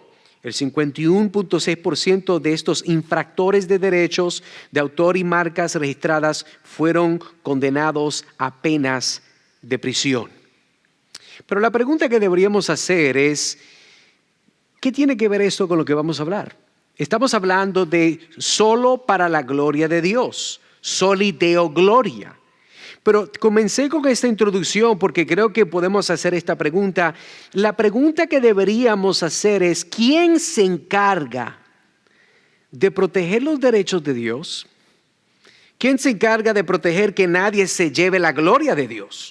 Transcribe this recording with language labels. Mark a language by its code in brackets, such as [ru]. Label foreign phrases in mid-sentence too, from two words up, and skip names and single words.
[es] El 51.6% de estos infractores de derechos de autor y marcas registradas fueron condenados a penas de prisión. Pero la pregunta que deberíamos hacer es: ¿qué tiene que ver esto con lo que vamos a hablar? Estamos hablando de solo para la gloria de Dios, [la] soli Deo gloria. [es] Pero comencé con esta introducción porque creo que podemos hacer esta pregunta. La pregunta que deberíamos hacer es: ¿quién se encarga de proteger los derechos de Dios? ¿Quién se encarga de proteger que nadie se lleve la gloria de Dios?